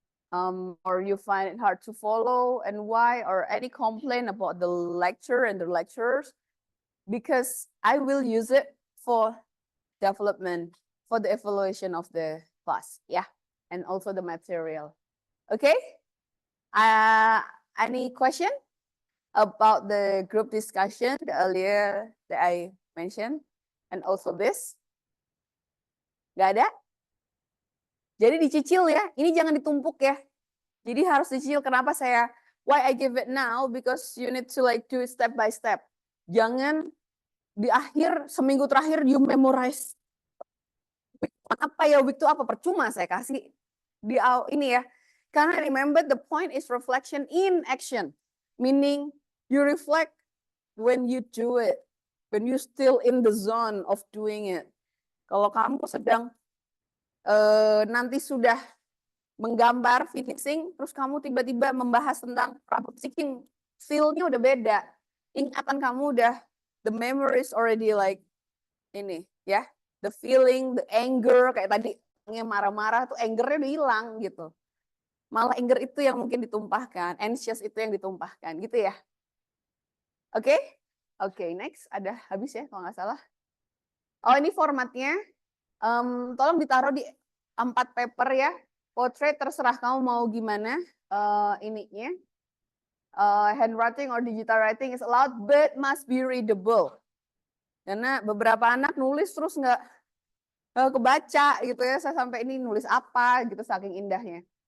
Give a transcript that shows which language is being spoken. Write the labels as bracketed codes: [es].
[en] Or you find it hard to follow and why, or any complaint about the lecture and the lecturers, because I will use it for development, for the evaluation of the class, yeah, and also the material. Okay, any question about the group discussion earlier that I mentioned, and also this? [id] Gak ada? Jadi dicicil ya, ini jangan ditumpuk ya. Jadi harus dicicil. Kenapa [en] why I give it now? Because you need to like do it step by step. [id] Jangan di akhir, seminggu terakhir [en] you memorize. [id] Apa ya, week itu apa? Percuma saya kasih di ini ya. Karena [en] remember the point is reflection in action. Meaning you reflect when you do it. When you still in the zone of doing it. [id] Kalau kamu sedang nanti sudah menggambar finishing, terus kamu tiba-tiba membahas tentang problem seeking, feel-nya udah beda. Ingatan kamu udah, [en] the memory is already like [id] ini ya, [en] the feeling, the anger, [id] kayak tadi yang marah-marah tuh angernya udah hilang gitu. Malah anger itu yang mungkin ditumpahkan, anxious itu yang ditumpahkan gitu ya. Oke? Oke, next ada habis ya kalau nggak salah. Oh, ini formatnya. Tolong ditaruh di 4 paper ya. Portrait terserah kamu mau gimana ininya. [en] Handwriting or digital writing is allowed but must be readable. [id] Karena beberapa anak nulis terus nggak kebaca gitu ya. Saya sampai ini nulis apa gitu saking indahnya.